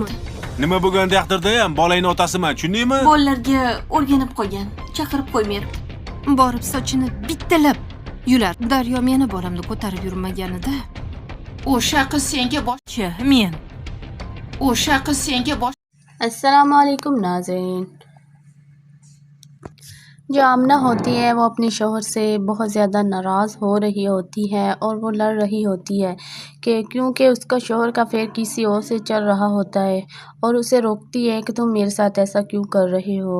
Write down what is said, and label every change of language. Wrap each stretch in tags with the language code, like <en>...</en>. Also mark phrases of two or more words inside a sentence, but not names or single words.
<uz>Nima bo'lgan taqdirda ham bolangni otasiman, tushundingmi? Bolalarga o'rganib qo'ygan. Chaqirib qo'ymayapti. borib sochini bittalab yular. Daryo meni bolamni ko'tarib yurmaganida. O'sha qiz senga Men. o'sha qiz senga bosh</uz> <hi>अस्सलाम वालेकुम नाज़रीन। जो आमना होती है वो अपने शौहर से बहुत ज़्यादा नाराज़ हो रही होती है और वो लड़ रही होती है कि क्योंकि उसका शौहर का अफेयर किसी और से चल रहा होता है और उसे रोकती है कि तुम मेरे साथ ऐसा क्यों कर रहे हो।</hi>